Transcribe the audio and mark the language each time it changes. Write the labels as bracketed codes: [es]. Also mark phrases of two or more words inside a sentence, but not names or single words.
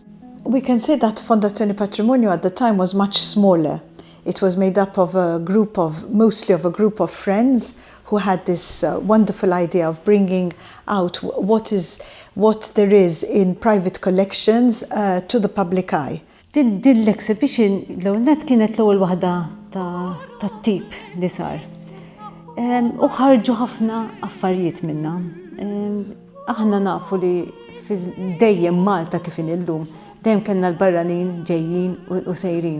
[en] We can say that Fondazione Patrimonio at the time was much smaller. It was made up of mostly of a group of friends who had this wonderful idea of bringing out what there is in private collections to the public eye. [mt] Din l-exhibition l-għonet kienet l-ewwel waħda tat-tip li sar. U ħarġu ħafna affarijiet minnha. Aħna nafu li dejjem Malta kif illum, dejjem kellna l-barranin ġejjin u sejrin.